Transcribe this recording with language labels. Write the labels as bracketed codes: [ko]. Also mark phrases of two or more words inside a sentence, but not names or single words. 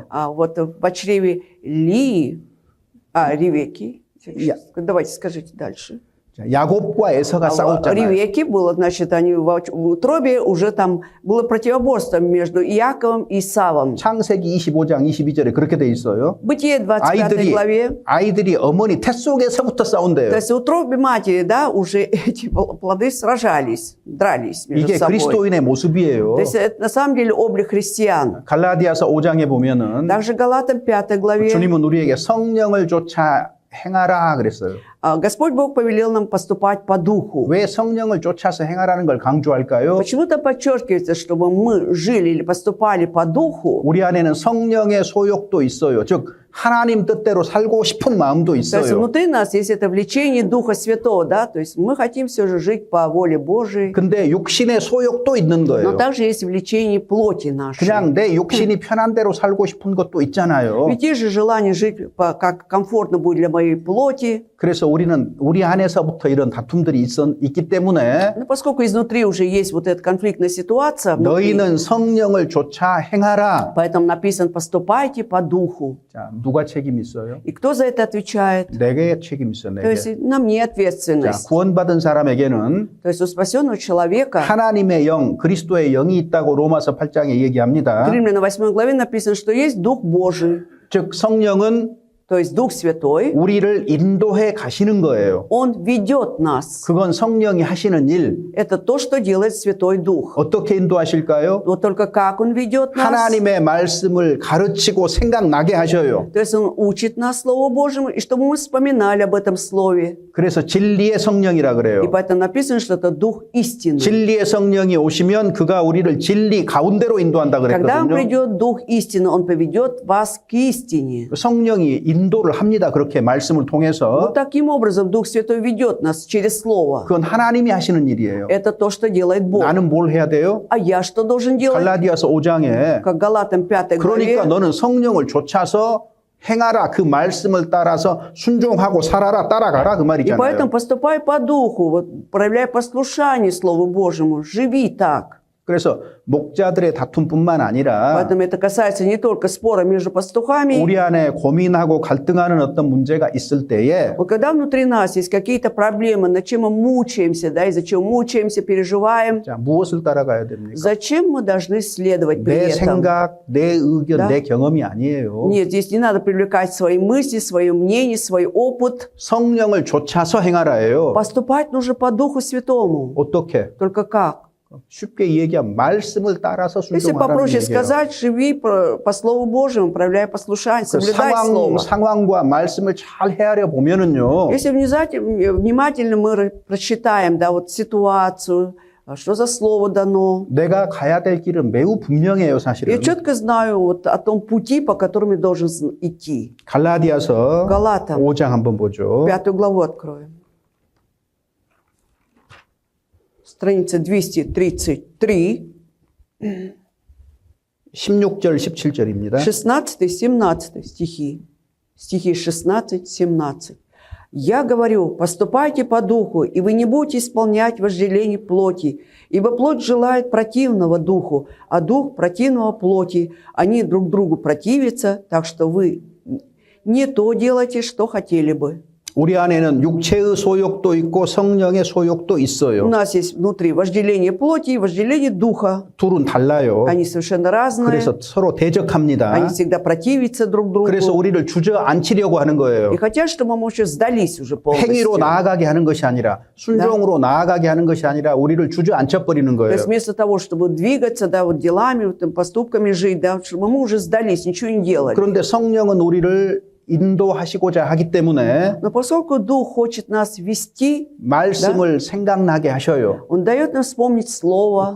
[ru] Вот в чреве Ревекки. Давайте скажите дальше. [ko] 야곱과 에서가 싸웠잖아요. [ru] Ревекки было, значит, они в утробе уже там было противоборство между Иаковом и Исавом. [ko] 창세기 25장 22절에 그렇게 돼 있어요. [ru] Бытие 25 главе. [ko] 아이들이 어머니 태 속에서부터 싸운대요. [ru] То есть в утробе матери, да, уже эти плоды сражались, дрались между [ko] 이게 [ru] собой. [ko] 그리스도인의 모습이에요. [ru] То есть это на самом деле облик христиан. [ko] 갈라디아서 5장에 보면은 [ru] Также Галатам 5 главе. [ko] 주님은 우리에게 성령을 쫓아 행하라 그랬어요. [ru] Господь Бог повелел нам поступать по духу. [ko] 왜 성령을 쫓아서 행하라는 걸 강조할까요? [ru] Почему-то подчеркивается, чтобы мы жили или поступали по духу. [ko] 우리 안에는 성령의 소욕도 있어요. 즉 하나님 뜻대로 살고 싶은 마음도 [ru] То есть [ko] 있어요. [ru] внутри нас есть это влечение Духа Святого, да, то есть мы хотим все же жить по воле Божией. [ko] 근데 육신의 소욕도 있는 [ru] Но [ko] 거예요. [ru] также есть влечение плоти нашей. [ko] 그냥 내 욕신이 편한 대로 살고 싶은 것도 있잖아요. [ru] Ведь есть же желание жить как комфортно будет для моей плоти. [ko] 그래서 우리는 우리 안에서부터 이런 다툼들이 있기 때문에 [ru] Но поскольку изнутри уже есть вот эта конфликтная ситуация, внутри, [ko] 너희는 성령을 쫓아 행하라. [ru] поэтому написано «поступайте по духу». [ko] 자, 누가 책임 있어요? [ru] И кто за это отвечает? [ko] 내게 책임 있어, [ru] То есть [ko] 내게. [ru] на мне [ko] 자, [ru] ответственность. [ko] 구원받은 사람에게는 [ru] То есть у спасенного человека, [ko] 하나님의 영, 그리스도의 영이 있다고 로마서 8장에 [ru] в [ko] 얘기합니다. [ru] Римлянам 8 главе написано, что есть Дух Божий, [ko] 즉 성령은 [ru] то есть Дух Святой. [ko] 우리를 인도해 가시는 거예요. [ru] Он ведет нас. [ko] 그건 성령이 하시는 일. [ru] Это то, что делает Святой Дух. [ko] 어떻게 인도하실까요? [ru] Вот только как Он ведет нас? [ko] 하나님의 말씀을 가르치고 생각나게 하셔요. [ru] То есть Он учит нас Слову Божьему, и чтобы мы вспоминали об этом Слове. [ko] 그래서 진리의 성령이라 [ru] И [ko] 그래요. [ru] поэтому написано, что это Дух истины. [ko] 진리의 성령이 오시면 그가 우리를 진리 가운데로 인도한다 [ru] Когда Он [ko] 그랬거든요. [ru] придет, Дух истины, Он поведет вас к истине. [ko] 성령이 인도를 합니다. 그렇게 말씀을 통해서. [ru] Вот таким образом Дух Святой ведет нас через Слово. [ko] 그건 하나님이 하시는 일이에요. [ru] Это то, что делает Бог. [ko] 나는 뭘 해야 돼요? [ru] А я что должен делать? [ko] 갈라디아서 5장에 [ru] Как Галатам 5 [ko] 그러니까 [ru] главе. [ko] 너는 성령을 쫓아서 행하라. 그 말씀을 따라서 순종하고 살아라. 따라가라. 그 [ru] И [ko] 말이잖아요. [ru] поэтому поступай по Духу, вот, проявляй послушание Слову Божьему, живи так. [ko] 그래서 목자들의 다툼뿐만 아니라 [ru] Поэтому это касается не только спора между пастухами. [ko] 우리 안에 고민하고 갈등하는 어떤 문제가 있을 때에 [ru] Вот когда внутри нас есть какие-то проблемы, над чем мы мучаемся, да, из-за чего мучаемся, переживаем, [ko] 자, 무엇을 따라가야 됩니까? [ru] зачем мы должны следовать при [ko] 내 [ru] этом? [ko] 생각, 내 의견, [ru] Да. [ko] 내 경험이 아니에요. [ru] Нет, здесь не надо привлекать свои мысли, свое мнение, свой опыт. [ko] 성령을 쫓아서 행하라예요. [ru] Поступать нужно по Духу Святому. [ko] 어떻게? [ru] Только как? [ko] 쉽게 얘기하면 말씀을 따라서 [ru] Если [ko] 순종하라는 [ru] попроще [ko] 얘기예요. [ru] сказать, живи по Слову Божьему, проявляя послушание, соблюдай Слово. [ko] 상황과 말씀을 잘 헤아려 보면은요. [ru] Если внимательно мы прочитаем, да, вот ситуацию, что за слово дано. [ko] 내가 가야 될 길은 매우 분명해요, 사실은. [ru] Я четко знаю вот о том пути, по которому я должен идти. [ko] 갈라디아서 [ru] Галатам [ko] 5장 한번 보죠. [ru] 5 главу откроем. Страница 233, [ko] 16절, 17절입니다. [ru] 16-17 стихи. Стихи 16-17. «Я говорю, поступайте по духу, и вы не будете исполнять вожделение плоти, ибо плоть желает противного духу, а дух противного плоти. Они друг другу противятся, так что вы не то делаете, что хотели бы». [ko] 우리 안에는 육체의 소욕도 있고 성령의 소욕도 [ru] У [ko] 있어요. [ru] нас есть внутри вожделение плоти и вожделение духа. [ko] 둘은 달라요. [ru] Они совершенно разные. [ko] 그래서 서로 대적합니다. [ru] Они всегда противятся друг другу. [ko] 그래서 우리를 주저앉히려고 하는 거예요. [ru] И хотят, чтобы мы уже сдались уже полностью. [ko] 행위로 나아가게 하는 것이 아니라 순종으로 나아가게 하는 것이 아니라 우리를 주저앉혀 버리는 [ru] То [ko] 거예요. [ru] есть вместо того, чтобы двигаться, да, вот делами, вот, там, поступками жить, да, чтобы мы уже сдались, ничего не делали. [ko] 그런데 성령은 우리를 인도하시고자 하기 때문에 [ru] Но поскольку Дух хочет нас вести, [ko] 말씀을 생각나게 하셔요. Он дает нам вспомнить Слово.